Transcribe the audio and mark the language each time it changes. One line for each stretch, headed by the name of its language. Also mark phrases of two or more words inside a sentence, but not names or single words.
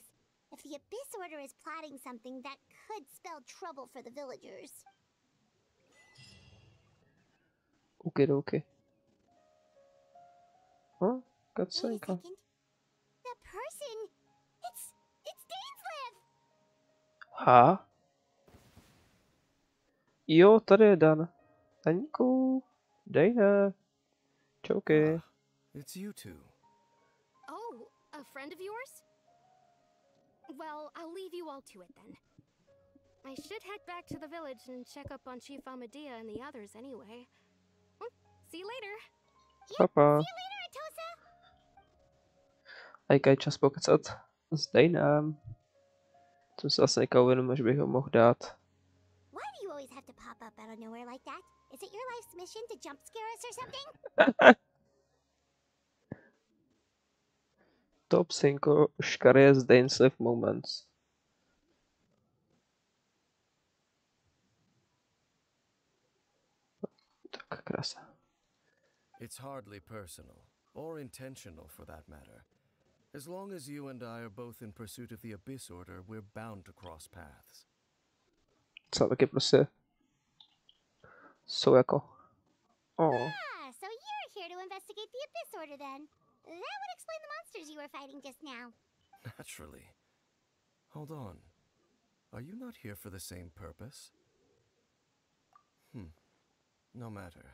English: If the Abyss Order is plotting something that could spell trouble for the villagers.
Czech: Okidoki. Oh,
English: Wait a
Czech: cutscenka.
English: second. That person, it's Dainslev! Ha?
Czech: Jo, tady je Dan. Daníku, Dejne. Čauky.
English: Ah, it's you two. Oh, a friend of yours? Well, I'll leave you all to it then. I should head back to the village and check up on Chief Amadea and the others anyway. See you later.
Czech: Papa.
English: See you later, Atosa!
Czech: A jaký čas pokecat s Dejnem. Jsem se vlastně někdo uvědomil, že bych ho mohl dát.
English: Why do you always have to pop up out of nowhere like that? Is it your life's mission to jump scare us or something? Top 5 scariest Dainslev moments.
Czech: Tak krása.
English: It's hardly personal, or intentional for that matter. As long as you and I are both in pursuit of the Abyss Order, we're bound to cross paths.
Czech: Co, taky prostě jsou jako... Oh.
English: Ah, so you're here to investigate the Abyss Order then. That would explain the monsters you were fighting just now. Naturally. Hold on. Are you not here for the same purpose? No matter.